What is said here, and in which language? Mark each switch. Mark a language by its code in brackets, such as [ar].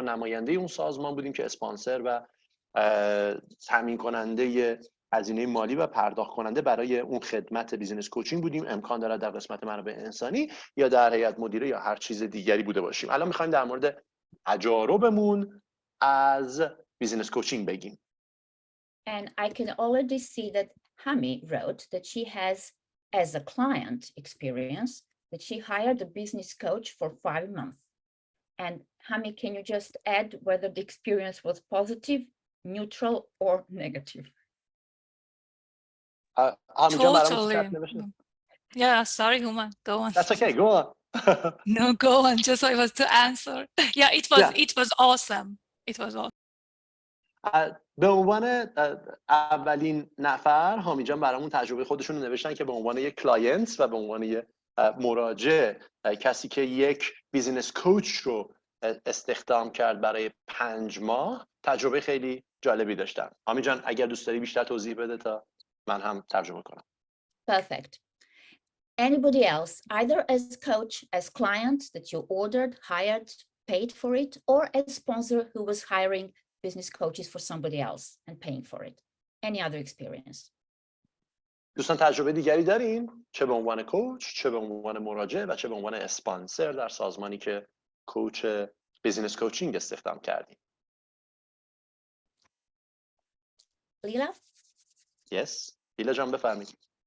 [fa] ما نماینده اون سازمان بودیم که اسپانسر و تامین کننده هزینه مالی و پرداخت کننده برای اون خدمت بیزینس کوچینگ بودیم. امکان دارد در قسمت منابع انسانی یا در هیئت مدیره یا هر چیز دیگری بوده باشیم. الان می‌خوایم در مورد تجاربمون از بیزینس کوچینگ بگیم. [en] And I can already see that Hami wrote that she has, as a client experience, that she hired a business coach for 5 months. And Hami, can you just add whether the experience was positive, neutral, or negative? Totally. Yeah, sorry, Hooman, go on. That's okay, go on. No, go on, just I was to answer. Yeah, it was awesome. It was awesome. [fa] به عنوان اولین نفر هامی جان برامون تجربه خودشون رو نوشتن که به عنوان یک کلاینت و به عنوان یک مراجع، کسی که یک بیزینس کوچ رو استخدام کرد برای 5 ماه، تجربه خیلی جالبی داشتن. هامی جان اگر دوست داری بیشتر توضیح بده تا من هم ترجمه کنم. [en] Perfect. Anybody else, either as coach, as client that you ordered, hired, paid for it, or a sponsor who was hiring business coaches for somebody else and paying for it. Any other experience? [fa] دوستان تجربه دیگری دارین؟ چه به عنوان کوچ، چه به عنوان مراجع و چه به عنوان اسپانسر در سازمانی که کوچ بیزینس کوچینگ استخدام کردیم؟ لیلا؟ [en] Yes. [fa] لیلا جان بفرمایید.